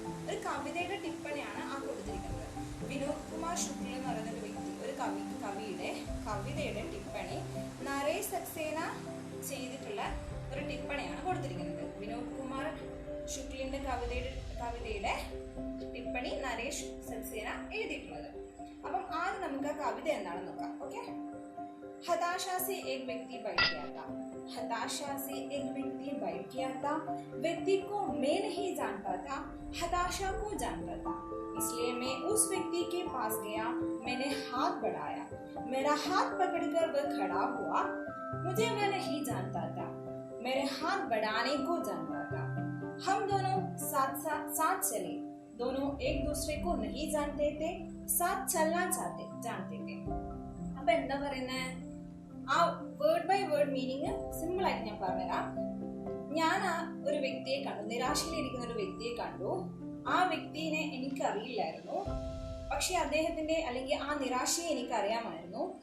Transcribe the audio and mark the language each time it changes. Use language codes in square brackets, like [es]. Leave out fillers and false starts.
[ml] ഒരു കവിതയുടെ ടിപ്പണിയാണ് ആ കൊടുത്തിരിക്കുന്നത്. വിനോദ് കുമാർ ശുക്ല എന്ന് പറയുന്ന ഒരു വ്യക്തി, ഒരു കവിയുടെ കവിതയുടെ ടിപ്പണി നരേഷ് സക്സേന ചെയ്തിട്ടുള്ള ഒരു ടിപ്പണിയാണ് കൊടുത്തിരിക്കുന്നത്. വിനോദ് കുമാർ ശുക്ലിന്റെ കവിതയുടെ ടിപ്പണി നരേഷ് സക്സേന എഴുതിയിട്ടുള്ളത്. അപ്പം ആദ്യം നമുക്ക് ആ കവിത എന്താണെന്ന് നോക്കാം. ഓക്കെ. [hi] हताशा से एक व्यक्ति बैठ गया था. हताशा से एक व्यक्ति बैठ गया था. व्यक्ति को मैं नहीं जानता था, हताशा को जानता था. इसलिए मैं उस व्यक्ति के पास गया. मैंने हाथ बढ़ाया. मेरा हाथ पकड़कर वह खड़ा हुआ. मुझे वह नहीं जानता था, मेरे हाथ बढ़ाने को जानता था. हम दोनों साथ चले. दोनों एक दूसरे को नहीं जानते थे, साथ चलना जानते थे. [ml] അപ്പൊ എന്താ പറയുന്നത്, ആ word by word meaning simple ആയിട്ട് ഞാൻ പറഞ്ഞുതരാം. ഞാൻ ഒരു വ്യക്തിയെ കണ്ടു, നിരാശയിലിരിക്കുന്ന ഒരു വ്യക്തിയെ കണ്ടു. ആ വ്യക്തിനെ എനിക്കറിയില്ലായിരുന്നു, പക്ഷെ അദ്ദേഹത്തിന്റെ അല്ലെങ്കിൽ ആ നിരാശയെ എനിക്ക് അറിയാമായിരുന്നു.